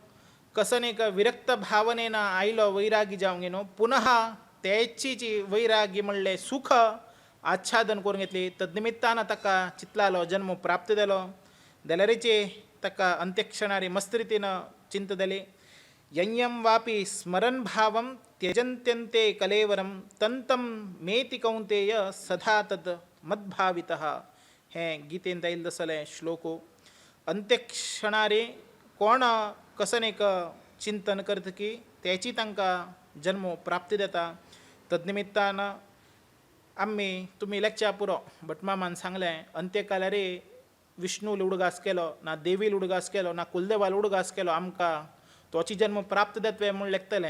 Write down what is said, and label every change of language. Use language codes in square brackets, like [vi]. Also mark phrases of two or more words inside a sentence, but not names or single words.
[kok] कसन एक विरक्त भावनेनं आयलो, वैरागी जावं गेनो. पुनः त्याची जी वैरागी म्हणले सुख आच्छादन करून घेतली. तद्निमित्तानं ताका चितलालो जन्म प्राप्त जालो. जाल्यारीचे ताका अंत्यक्षणारी मस्त रितीनं चिंत जाली. [sa] यंयं वापि स्मरण भावं त्यजन्त्यन्ते कलेवरं तंतं मेति कौंतेय सदा तद मद्भावितः. [kok] हे गीतेंत येईल तसले श्लोको. अंत्यक्षणारे कोण कसन एक चिंतन करत की त्याची तांकां जन्म प्राप्ती जाता. तद्निमित्तानं आम्ही तुम्ही लेक्च्या पुरो भटमामान सांगलें अंत्यकालारे विष्णू उडगास केलो ना, देवील उडगास केलो ना, कुलदेवाल उडगास केलो आमकां तोची जन्म प्राप्त जातवे म्हूण लेखतलें.